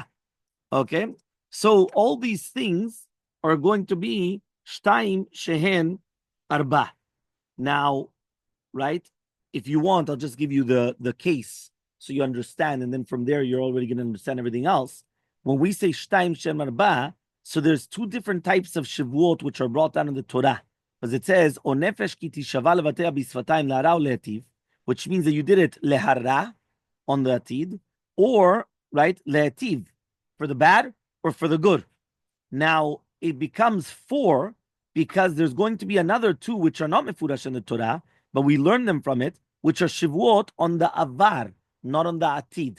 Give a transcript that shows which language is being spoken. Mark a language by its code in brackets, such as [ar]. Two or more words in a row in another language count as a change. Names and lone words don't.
[en] Okay? So all these things are going to be [he] שתיים, שהן, ארבע. [en] Now, right? If you want, I'll just give you the case so you understand, and then from there you're already going to understand everything else. When we say [he] שתיים, שהן, ארבע, [en] so there's 2 different types of Shevuot which are brought down in the Torah. Because it says, [he] או נפש כי תשבע לבטא בשפתיים להרע או להיטיב, [en] which means that you did it lehara, on the atid, or, right, lehetiv, for the bad or for the good. Now, it becomes 4 because there's going to be another 2 which are not mefurash in the Torah, but we learn them from it, which are Shevuot on the avar, not on the atid.